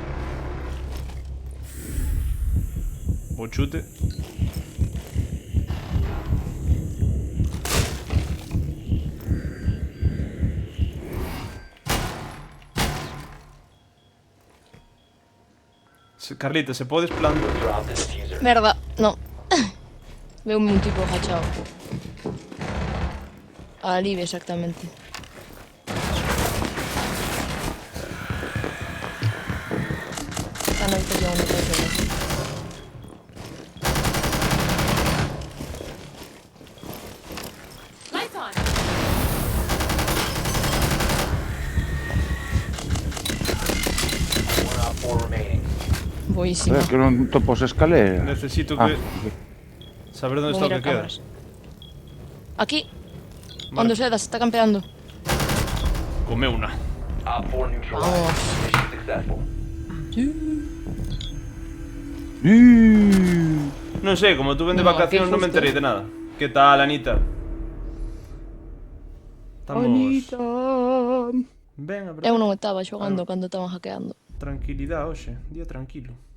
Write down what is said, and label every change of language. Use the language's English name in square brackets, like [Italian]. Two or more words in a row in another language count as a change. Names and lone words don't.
[Galician] O chute. Carlita, se podes plan... [English] Drop the diffuser. [Galician] Merda, no. Veume un tipo agachado. A Libia, exactamente. Está na habitación onde creo que é. [English] One op 4 remaining. [Galician] Boísima. Que non topo as escaleras. Necesito Ah, que... Saber onde Vou está o mirar que queda. cámaras. Aquí, Vale. onde Sedas está campeando. Come una. [English] Op 4 neutralized. [Galician] Vamos. [English] Mission successful. [Galician] Non sei, como tú ven de No, vacacións qué non me justo. enterei de nada. Que tal, Anita? Estamos... Ben, a verdade. Eu non estaba xogando cando estaban hackeando. Tranquilidade hoxe, día tranquilo.